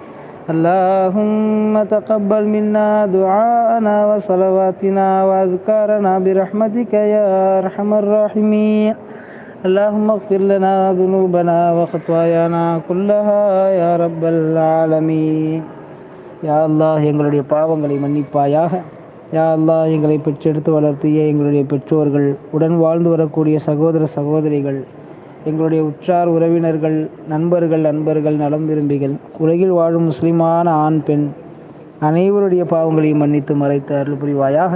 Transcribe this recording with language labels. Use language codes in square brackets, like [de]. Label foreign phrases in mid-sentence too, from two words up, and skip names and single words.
[ar] اللهم تقبل منا دعاءنا وصلواتنا وأذكارنا برحمتك يا أرحم الراحمين. اللهم اغفر لنا ذنوبنا وخطايانا كلها يا رب العالمين. [ta] யா அல்லாஹ், எங்களுடைய பாவங்களை மன்னிப்பாயாக. யா அல்லாஹ், எங்களை பெற்றெடுத்து வளர்த்திய எங்களுடைய பெற்றோர்கள், உடன் வாழ்ந்து வரக்கூடிய சகோதர சகோதரிகள், எங்களுடைய உற்றார் உறவினர்கள், நண்பர்கள், நலம் விரும்பிகள், உலகில் வாழும் முஸ்லிமான ஆண் பெண் அனைவருடைய பாவங்களையும் மன்னித்து மறைத்து அருள் புரிவாயாக.